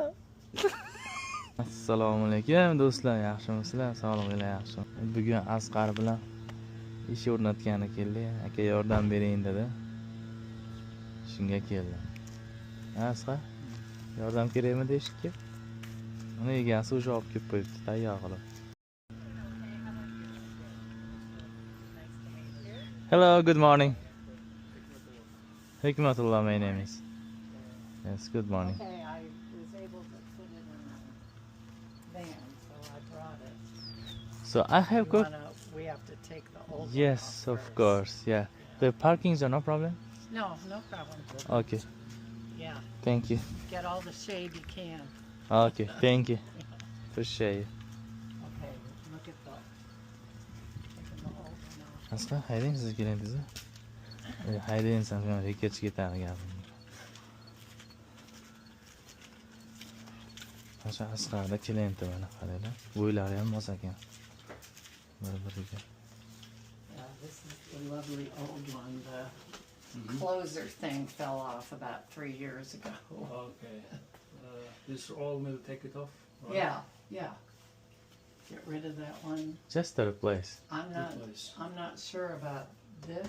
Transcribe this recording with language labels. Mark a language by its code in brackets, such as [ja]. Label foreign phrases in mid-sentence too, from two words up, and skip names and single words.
[uz] Assalomu alaykum do'stlar, yaxshimisizlar? Sog'lig'inglar yaxshi. Bugun Asqar bilan ish o'rnatgani keldi. Aka yordam bering dedi. Shunga keldim. Asqar, yordam kerakmi deyishga? Uni egasi o'sha olib kelib qo'yibdi, tayyor qilib. [en] Hello, good morning. Hikmatullah, my name is. Yes, good morning. Okay, I was able to put it in a van, so I brought it. So I have got. We have to take the old one Yes, off of first. course. Yeah, the parkings are no problem. No, no problem. Okay, Yeah, thank you. get all the shade you can. Okay, thank you. Appreciate you. Okay, look at the taking the old one off. [uz] Asqar, haydang siz keldingiz. Haydang san men reketga ketadi gapim. O'sha Asqarda klienti mana qaranglar. Bo'ylari ham mos ekan. Bir-biriga. [en] Yeah, this is the lovely old one. The closer thing fell off about 3 years ago. Okay. This all will take it off. Right? Yeah, yeah. Get rid of that one. Just to replace. Replace. I'm not sure about this.